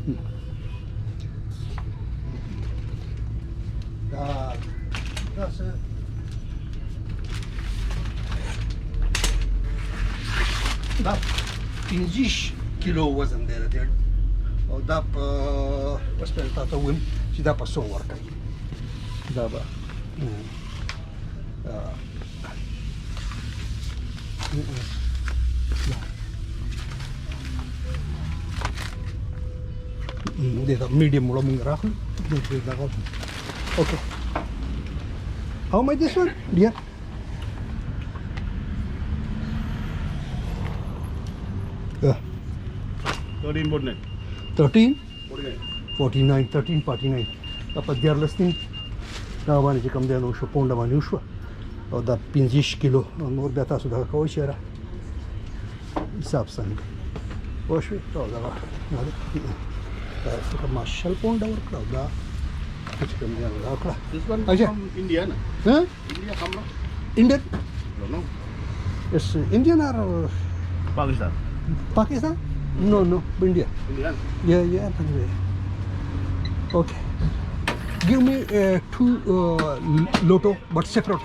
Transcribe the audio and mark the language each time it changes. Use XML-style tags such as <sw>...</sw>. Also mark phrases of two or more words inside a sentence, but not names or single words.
<ps>دا څه دا 15 کیلو وزن دی او دا په اوس به تاته ووایم چې دا په څو ورکوي دا به دغه میډیم وړه مونږ راخلو دغه اوکې</ps> <en>how much this one dear</en> <ps>1349 دا په دیارلس دین دا باندې چې کوم دی نو شو پونډه باندې وشوه او دا 15 کیلو نور بیا تاسو دغه کوئ چې یاره حساب څنګه پوه شوې او دغه دا ماشل پونډه ورکړه او دا چې کوم دی نو دا وکړه</ps> <en>India na? Huh? India come no? Indian? Don't know. It's Indian or Pakistan. Pakistan? No, India. Indian. Yeah. Okay. Give me 2 lotto, but separate.</en>